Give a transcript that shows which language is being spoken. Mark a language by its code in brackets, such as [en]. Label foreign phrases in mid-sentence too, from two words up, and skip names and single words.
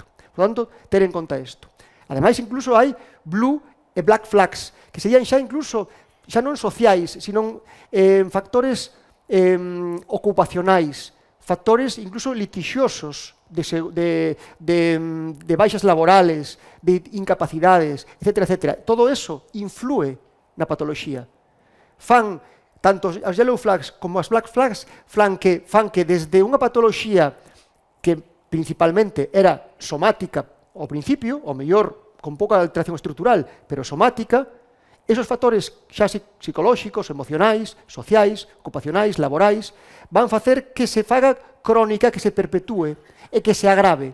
[gl] Por tanto, ter en conta isto. Ademais, incluso hai blue e [en] black flags, [gl] que serían xa incluso, xa non sociais, sino factores ocupacionais, factores incluso litixiosos de baixas laborales, de incapacidades, etc. Todo eso influe na patoloxía. Fan, tanto as [en] yellow flags [gl] como as [en] black flags, [gl] fan que desde unha patoloxía que principalmente era somática ao principio, ou mellor, con pouca alteración estrutural, pero somática, esos factores xa psicolóxicos, emocionais, sociais, ocupacionais, laborais, van facer que se faga crónica, que se perpetúe e que se agrave.